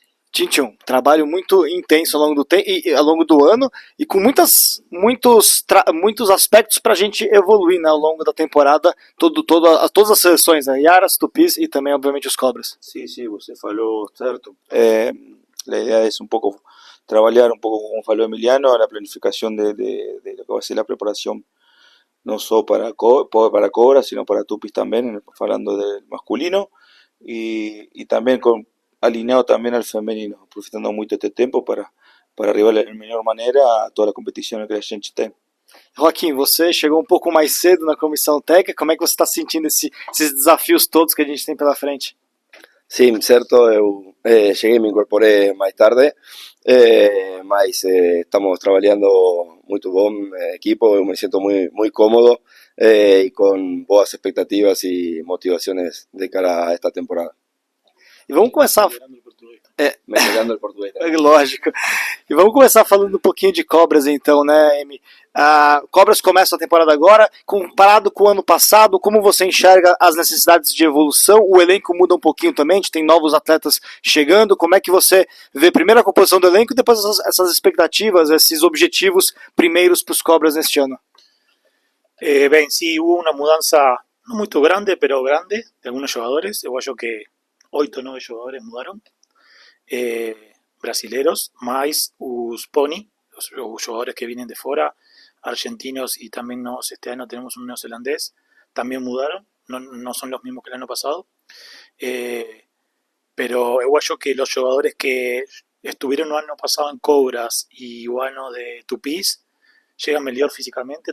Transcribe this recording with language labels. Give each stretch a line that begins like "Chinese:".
Portuguese: Tintin, trabalho muito intenso ao longo do ano e com muitos aspectos para a gente evoluir, né, ao longo da temporada, todas as seleções, né, Iaras, Tupis e também, obviamente, os Cobras. Sí, você falou certo.
Spanish: La idea es un poco trabajar un poco, como falou Emiliano, la planificación de lo que va a ser la preparación, no solo para Cobras, sino para Tupis también, hablando del masculino, y también alineado también al femenino, aproveitando muito este tempo para arribar de melhor maneira a toda a competição que a gente tem.
Portuguese: Joaquim, você chegou um pouco mais cedo na comissão técnica, como é que você está sentindo esses desafios todos que a gente tem pela frente? Sim, certo, eu cheguei, me incorporei mais tarde, mas estamos trabalhando muito bom equipo, eu me sinto muito cômodo e com boas expectativas e motivações de cara a esta temporada. E vamos começar... Melhorando o português. Lógico. E vamos começar falando um pouquinho de Cobras então, né, Emi? Cobras começa a temporada agora, comparado com o ano passado, como você enxerga as necessidades de evolução? O elenco muda um pouquinho também, a gente tem novos atletas chegando, como é que você vê primeiro a composição do elenco e depois essas expectativas, esses objetivos primeiros para os Cobras neste ano?
Spanish: Bem, sí, hubo una mudanza no muy grande, pero grande, de algunos jugadores. Yo acho que 8 o 9 jugadores mudaron, brasileros, más los Pony, los jugadores que vienen de fuera, argentinos y también este año tenemos un neozelandés, también mudaron, no son los mismos que el año pasado, pero yo acho que los jugadores que estuvieron el año pasado en Cobras y el año de Tupis llegan mejor físicamente.